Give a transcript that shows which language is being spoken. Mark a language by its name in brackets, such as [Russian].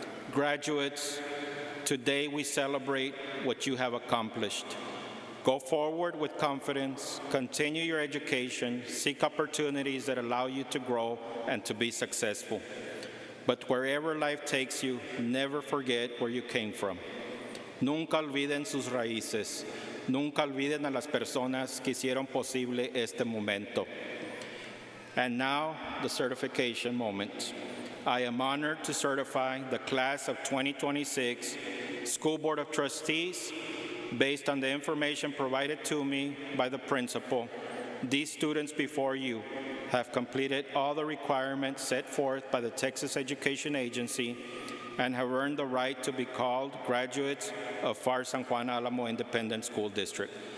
[English] Graduates, today we celebrate what you have accomplished. Go forward with confidence, continue your education, seek opportunities that allow you to grow and to be successful. But wherever life takes you, never forget where you came from. [Spanish] Nunca olviden sus raíces. Nunca olviden a las personas que hicieron posible este momento. [English] And now, the certification moment. I am honored to certify the class of 2026 School Board of Trustees. Based on the information provided to me by the principal, these students before you have completed all the requirements set forth by the Texas Education Agency and have earned the right to be called graduates of Pharr-San Juan-Alamo Independent School District.